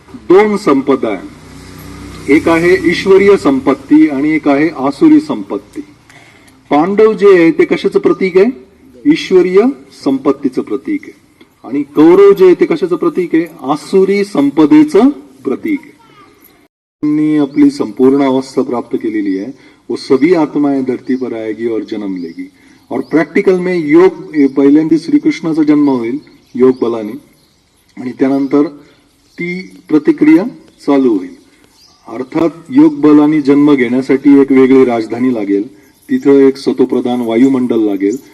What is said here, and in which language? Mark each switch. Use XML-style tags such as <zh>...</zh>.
<mr>2 संपदा आहे, एक आहे ईश्वरीय संपत्ती आणि एक आहे आसुरी संपत्ती. पांडव जे आहे ते कशाचं प्रतीक आहे, ईश्वरीय संपत्तीचं प्रतीक आहे. आणि कौरव जे आहे ते कशाचं प्रतीक आहे, आसुरी संपदेचं प्रतीक आहे. त्यांनी आपली संपूर्ण अवस्था प्राप्त केलेली आहे.</mr> <hi>वो सभी आत्माएं धरती पर आएगी और जन्म लेगी. और प्रॅक्टिकल में</hi> <mr>योग पहिल्यांदा श्रीकृष्णाचा जन्म होईल योग बलाने, आणि त्यानंतर ती प्रतिक्रिया चालू होईल. अर्थात योग बलाने जन्म घेण्यासाठी एक वेगळी राजधानी लागेल, तिथं एक सतोप्रधान वायुमंडल लागेल.</mr>